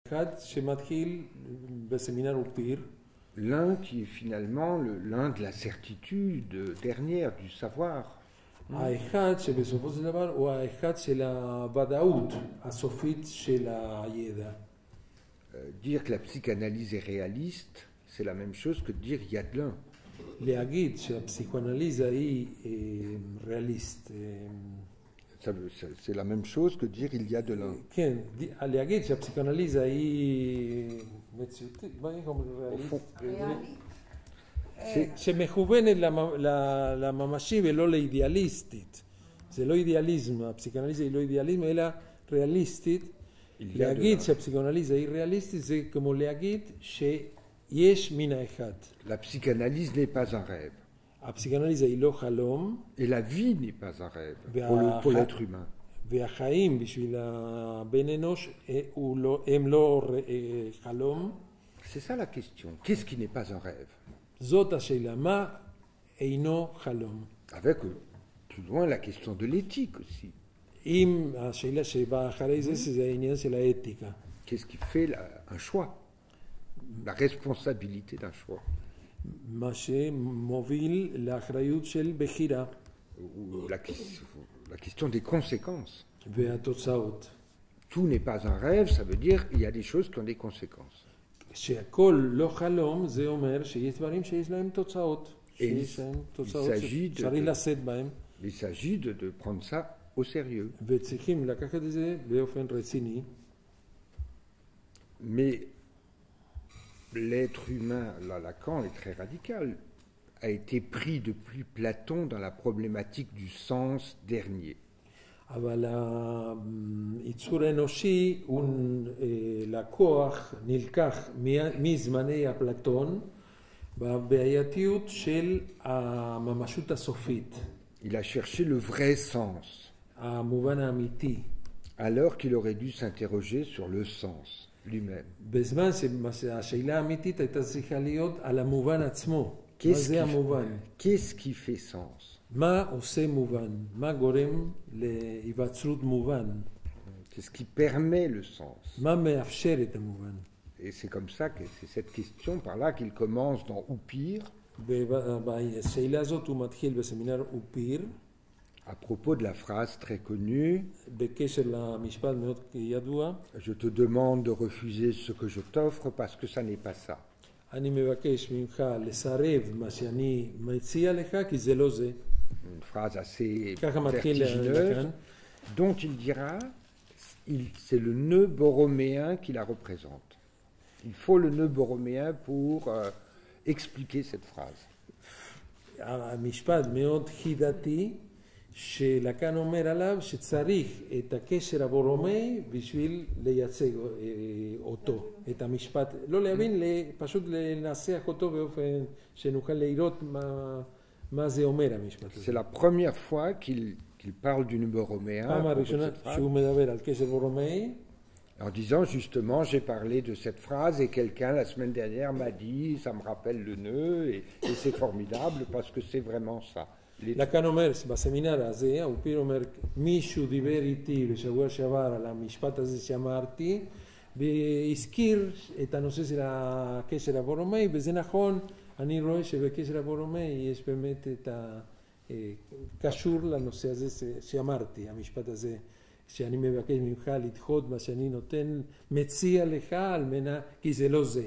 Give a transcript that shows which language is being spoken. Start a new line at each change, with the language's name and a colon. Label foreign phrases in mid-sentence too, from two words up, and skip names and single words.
French: L'un qui est finalement l'un de la certitude dernière du savoir.
Hebrew: האחד שבסופו של דבר הוא האחד של הוודאות הסופית של הידע.
French: Dire que la psychanalyse est réaliste, c'est la même chose que de dire il y a de l'un.
Hebrew: להגיד שהפסיכואנליזה היא ריאליסט.
French: C'est la même chose que dire il y a de l'un.
Hebrew: כן, להגיד שהפסיכואנליזה היא מציאותית, מה היא אומרת ריאליסט? שמכוונת לממשי ולא לאידיאליסטית. זה לא אידיאליזם, הפסיכואנליזה היא לא אידיאליזם, אלא ריאליסטית. להגיד שהפסיכואנליזה היא ריאליסטית זה כמו להגיד שיש מן האחד.
French: La psychanalyse n'est pas un rêve.
Hebrew: הפסיכואנליזה היא לא חלום.
French: Et la vie n'est pas un rêve pour l'être humain.
Hebrew: והחיים בשביל הבן אנוש הם לא חלום.
French: C'est ça la question. Qu'est-ce qui n'est pas un rêve?
Hebrew: זאת השאלה, מה אינו חלום?
French: Avec plus loin la question de l'éthique aussi.
Hebrew: אם השאלה שבאה אחרי זה העניין של האתיקה.
French: Qu'est-ce qui fait un choix? La responsabilité d'un choix.
Hebrew: מה שמוביל לאחריות של בחירה.
French: Ou la question des conséquences.
Hebrew: והתוצאות.
French: Tout n'est pas un rêve, ça veut dire qu'il y a des choses qui ont des conséquences.
Hebrew: שהכל לא חלום, זה אומר שיש דברים שיש להם תוצאות. שיש להם תוצאות שצריך לשאת בהם.
French: Il s'agit de prendre ça au sérieux.
Hebrew: וצריכים לקחת את זה באופן רציני.
French: Mais l'être humain, là, Lacan est très radical, a été pris depuis Platon dans la problématique du sens dernier.
Hebrew: אבל היצור האנושי הוא לקוח, נלקח מזמני אפלטון בבעייתיות של הממשות הסופית.
French: Il a cherché le vrai sens.
Hebrew: המובן האמיתי.
French: Alors qu'il aurait dû s'interroger sur le sens lui-même.
Hebrew: בזמן שהשאלה האמיתית הייתה צריכה להיות על המובן עצמו. מה זה המובן?
French: Qu'est-ce qui fait sens?
Hebrew: מה עושה מובן? מה גורם להיווצרות מובן?
French: Qu'est-ce qui permet le sens?
Hebrew: מה מאפשר את המובן?
French: Et c'est comme ça que c'est cette question par là qu'il commence dans Oupir.
Hebrew: בשאלה הזאת הוא מתחיל בסמינר אופיר.
French: À propos de la phrase très connue,
Hebrew: בקשר למשפט מאוד ידוע.
French: Je te demande de refuser ce que je t'offre parce que ça n'est pas ça.
Hebrew: אני מבקש ממך לסרב מה שאני מציע לך כי זה לא זה.
French: Une phrase assez vertigineuse, dont il dira, c'est le nœud borroméen qui la représente. Il faut le nœud borroméen pour expliquer cette phrase.
Hebrew: המשפט מאוד חידתי, שלקן אומר עליו שצריך את הקשר הבורומאי בשביל לייצג אותו, את המשפט, לא להבין, פשוט לנסח אותו באופן שנוכל לראות מה זה אומר המשפט הזה.
French: C'est la première fois qu'il parle du nœud borroméen.
Hebrew: פעם הראשונה שהוא מדבר על קשר בורומאי.
French: En disant justement, j'ai parlé de cette phrase et quelqu'un la semaine dernière m'a dit, ça me rappelle le nœud et c'est formidable parce que c'est vraiment ça.
Hebrew: לקן אומר, בסמינר הזה, אופיר אומר, מישהו דיבר איתי בשבוע שעבר על המשפט הזה שאמרתי, והזכיר את הנושא של הקשר הבורומאי, וזה נכון, אני רואה שבקשר הבורומאי יש באמת את הקשור לנושא הזה שאמרתי, המשפט הזה, שאני מבקש ממך לדחות מה שאני נותן, מציע לך על מנה, כי זה לא זה.